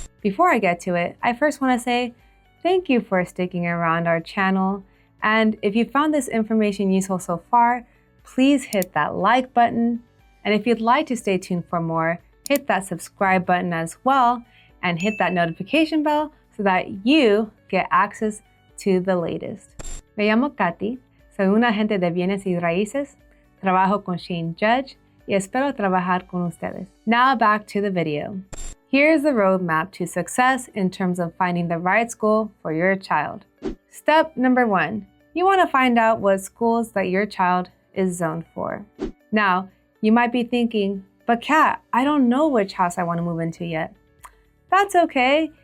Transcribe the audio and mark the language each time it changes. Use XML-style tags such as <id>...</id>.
<en>Before I get to it, I first want to say thank you for sticking around our channel. And if you found this information useful so far, please hit that like button. And if you'd like to stay tuned for more, hit that subscribe button as well and hit that notification bell so that you get access to the latest.</en> <es>Me llamo Katy, soy una agente de bienes y raíces, trabajo con Shane Judge y espero trabajar con ustedes.</es> <en>Now back to the video. Here's the roadmap to success in terms of finding the right school for your child. Step number 1, you want to find out what schools that your child is zoned for. Now, you might be thinking, but Kat, I don't know which house I want to move into yet. That's okay.</en>